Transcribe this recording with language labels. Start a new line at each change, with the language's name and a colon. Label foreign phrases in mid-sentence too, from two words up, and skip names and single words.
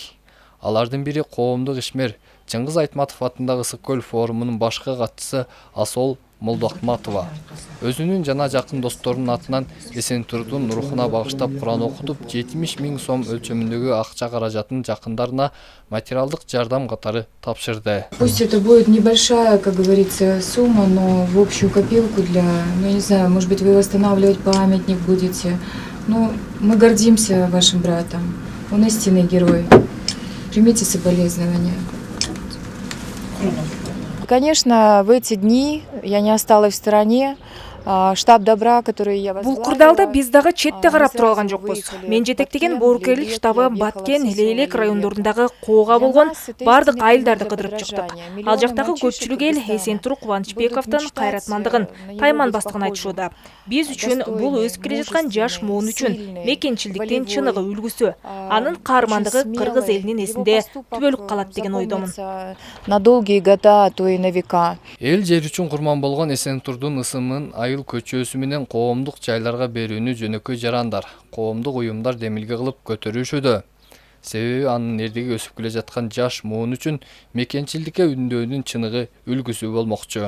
Kyrgyz: Алардын бири коомдук ишмер Чыңгыз Айтматов атындагы Ысык-Көл форумунун башкы катчысы Асол Молдоахматова. Өзүнүн жана жакын досторунун атынан Эсентурдун рухуна багыштап Куран окутуп, 70 000 сом өлчөмүндөгү акча каражатын жакындарына материалдык жардам катары тапшырды.
Russian: Пусть это будет небольшая, как говорится, сумма, но в общую копилку для, я не знаю, может быть, вы восстанавливать памятник будете. Ну, мы гордимся вашим братом. Он истинный герой. Примите соболезнования. Конечно, в эти дни я не осталась в стороне. Штаб добра, который я возглавила.
Kyrgyz: Бул курдалда биз дагы четте карап тура алган жокпуз. Мен жетектеген боорукерлик штабы Баткен, Лейлек райондорундагы коога болгон бардык айылдарды кыдырып чыктык. Ал жактагы көпчүлүк эл Эсентур Кубанычбековдун кайратмандыгын, тайманбастыгын айтышууда. Биз үчүн бул өсүп келе жаткан жаш муун үчүн мекенчилдиктин чыныгы үлгүсү. Анын каармандыгы кыргыз элинин эсинде түбөлүк калат деген ойдомун.
Russian: На долгие года, а то и на века.
Kyrgyz: Эл жер үчүн курман болгон Эсентурдун ысымын айыл көчөсү менен коомдук жайларга берүүнү жөнөкөй жарандар, коомдук уюмдар демилге кылып көтөрүшүүдө. Себеби анын эрдиги өсүп келе жаткан жаш муун үчүн мекенчилдикке үндөөнүн чыныгы үлгүсү болмокчу.